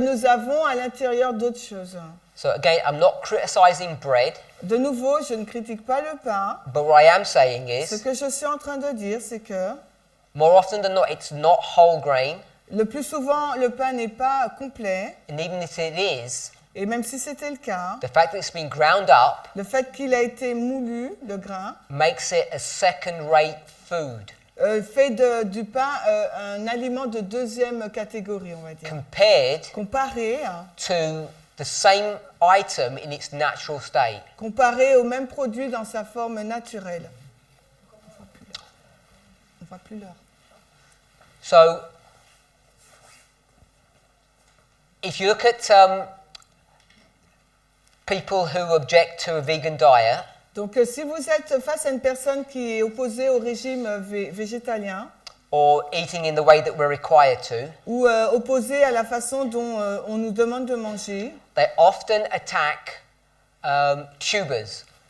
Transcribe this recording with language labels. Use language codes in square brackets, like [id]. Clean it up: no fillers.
[fr] nous avons à l'intérieur d'autres choses. [en] So again, I'm not criticizing bread, [fr] De nouveau, je ne critique pas le pain. [en] but what I am saying [fr] Ce [en] is, [fr] que je suis en train de dire, c'est que [en] more often than not, it's not whole grain, [fr] le plus souvent, le pain n'est pas complet. [en] and even if it is, [fr] Et même si c'était le cas, [en] the fact that it's been ground up [fr] le fait qu'il a été moulu, le grain, [en] makes it a second-rate food [fr] fait du pain un aliment de deuxième catégorie, on va dire. Comparé [en] to the same item in its natural state. [fr] Au même produit dans sa forme naturelle. On voit plus l'heure. [en] So, if you look at people who object to a vegan diet, [fr] Donc, si vous êtes face à une personne qui est opposée au régime végétalien, [en] or eating in the way that we're required to, [fr] ou opposée à la façon dont on nous demande de manger, [en] they often attack tubers,